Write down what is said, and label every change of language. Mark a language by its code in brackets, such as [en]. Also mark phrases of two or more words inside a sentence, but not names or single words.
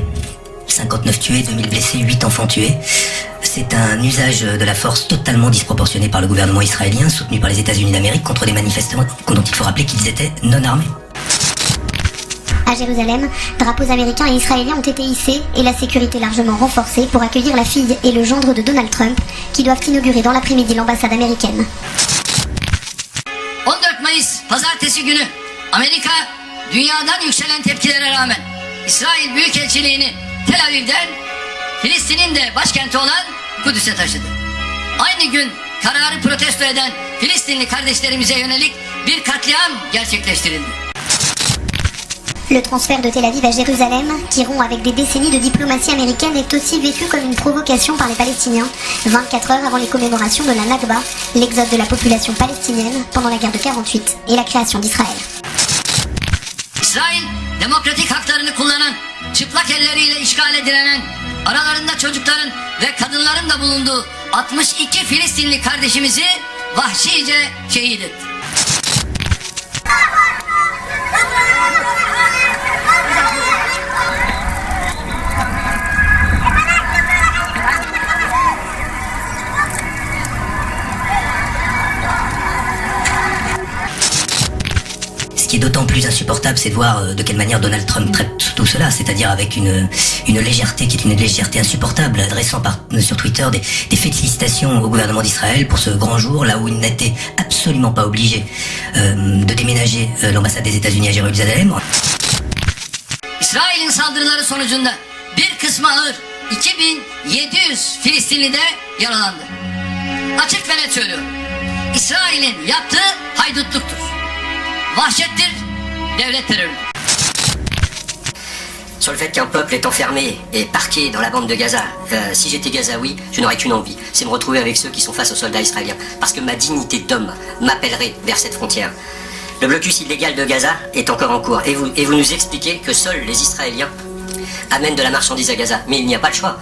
[fr] 59 tués, 2000 blessés, 8 enfants tués. C'est un usage de la force totalement disproportionné par le gouvernement israélien, soutenu par les États-Unis d'Amérique, contre des manifestants dont il faut rappeler qu'ils étaient non armés. À Jérusalem, drapeaux américains et israéliens ont été hissés et la sécurité largement renforcée pour accueillir la fille et le gendre de Donald Trump, qui doivent inaugurer dans l'après-midi l'ambassade américaine. [tr] 14 Mayıs Pazartesi günü Amerika dünyadan yükselen tepkilere rağmen İsrail Büyükelçiliğini Tel Aviv'den Filistin'in de başkenti olan Kudüs'e taşıdı. Aynı gün kararı protesto eden Filistinli kardeşlerimize yönelik bir katliam gerçekleştirildi. [fr] Le transfert de Tel Aviv à Jérusalem, qui rompt avec des décennies de diplomatie américaine, est aussi vécu comme une provocation par les Palestiniens, 24 heures avant les commémorations de la Nakba, l'exode de la population palestinienne pendant la guerre de 48 et la création d'Israël. [tr] İsrail, demokratik haklarını kullanan, çıplak elleriyle işgale direnen, aralarında çocukların ve kadınların da bulunduğu 62 Filistinli kardeşimizi vahşice şehit etti. [fr] Ce qui est d'autant plus insupportable, c'est de voir de quelle manière Donald Trump traite tout cela, c'est-à-dire avec une légèreté qui est une légèreté insupportable, adressant sur Twitter des félicitations au gouvernement d'Israël pour ce grand jour, là où il n'était absolument pas obligé de déménager l'ambassade des États-Unis à Jérusalem. [tr] İsrail'in saldırıları sonucunda bir kısmı ağır 2700 Filistinli de yaralandı. Açık ve net söylüyorum. İsrail'in yaptığı haydutluktur. Vahşettir, devlet terörü. [fr] Sur le fait qu'un peuple est enfermé et parqué dans la bande de Gaza, si j'étais gazaoui, je n'aurais qu'une envie, c'est me retrouver avec ceux qui sont face aux soldats israéliens, parce que ma dignité d'homme m'appellerait vers cette frontière. Le blocus illégal de Gaza est encore en cours, et vous nous expliquez que seuls les Israéliens amènent de la marchandise à Gaza, mais il n'y a pas le choix.